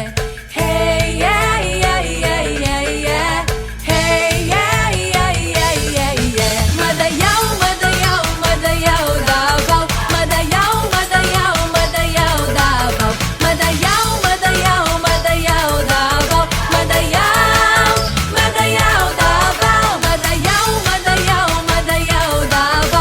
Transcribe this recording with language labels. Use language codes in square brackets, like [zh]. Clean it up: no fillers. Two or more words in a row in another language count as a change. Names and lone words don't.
[en] Hey yeah yeah yeah yeah yeah. Hey yeah yeah yeah yeah yeah. [ceb] Madayaw madayaw madayaw Davao. Madayaw madayaw madayaw Davao. Madayaw madayaw madayaw Davao. Madayaw madayaw Davao. Madayaw madayaw madayaw Davao.